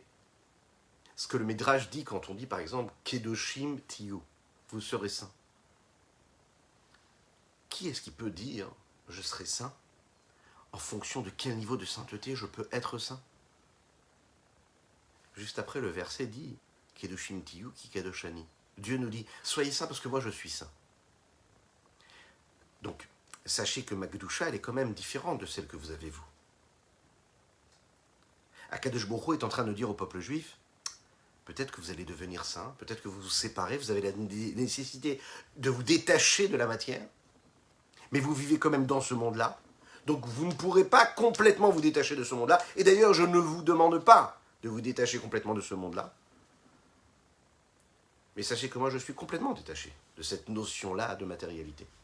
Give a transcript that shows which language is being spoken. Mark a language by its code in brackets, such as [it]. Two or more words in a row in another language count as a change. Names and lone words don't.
[fr] Ce que le Midrash dit quand on dit par exemple « [he] קדושים תהיו », [fr] vous serez saints. Qui est-ce qui peut dire « je serai saint » en fonction de quel niveau de sainteté je peux être saint? Juste après, le verset dit « [he] קדושים תהיו כי קדוש אני ». [fr] Dieu nous dit « soyez saints parce que moi je suis saint ». Donc, sachez que ma Gdusha, elle est quand même différente de celle que vous avez vous. [he] הקדוש ברוך הוא [fr] est en train de dire au peuple juif, peut-être que vous allez devenir saint, peut-être que vous vous séparez, vous avez la nécessité de vous détacher de la matière, mais vous vivez quand même dans ce monde-là, donc vous ne pourrez pas complètement vous détacher de ce monde-là, et d'ailleurs je ne vous demande pas de vous détacher complètement de ce monde-là, mais sachez que moi je suis complètement détaché de cette notion-là de matérialité.